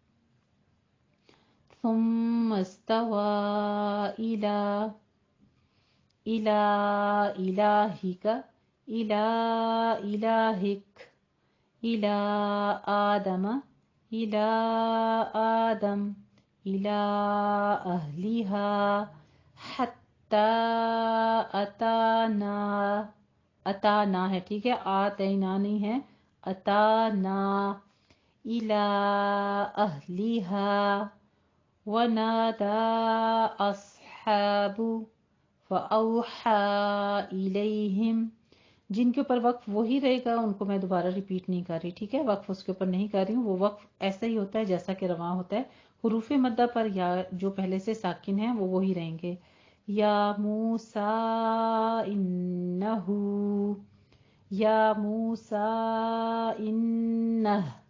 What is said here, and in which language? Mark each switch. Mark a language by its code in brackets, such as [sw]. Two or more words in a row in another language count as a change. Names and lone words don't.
[ar] ثم استوى إلى إلهك، إلى إلهك، إلى آدم، إلى آدم، إلى أهلها، حتى أتانا، [hi] अताना है, ठीक है, आतना नहीं है, [ar] أتانا إلى أهلها ونادى أصحاب فأوها إليهم. [hi] जिनके ऊपर वक्फ वही रहेगा उनको मैं दोबारा रिपीट नहीं कर रही, ठीक है, वक्फ उसके ऊपर नहीं कर रही हूँ। वो वक्फ ऐसा ही होता है जैसा कि रवां होता है। हुरूफ मद्दा पर या जो पहले से साकिन है वो वही रहेंगे। [ar] يا موسى إنه يا موسى إنه.